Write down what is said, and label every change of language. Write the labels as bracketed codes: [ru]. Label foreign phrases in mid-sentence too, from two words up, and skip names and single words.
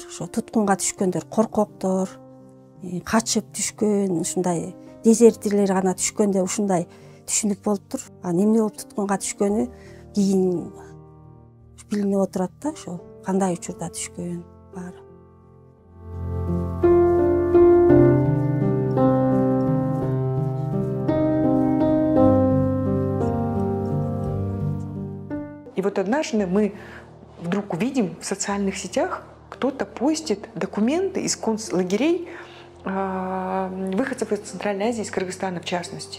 [ky] Ошо туткунга түшкөндөр коркоктор, качып түшкөн, ушундай дезертирлер гана түшкөндө ушундай түшүнүк болуптур. Анан эмне болуп туткунга түшкөнү кийин билинип отурат да, ошо кандай учурда түшкөн баары. [ru] И вот однажды мы вдруг увидим в социальных сетях, кто-то постит документы из концлагерей выходцев из Центральной Азии, из Кыргызстана в частности.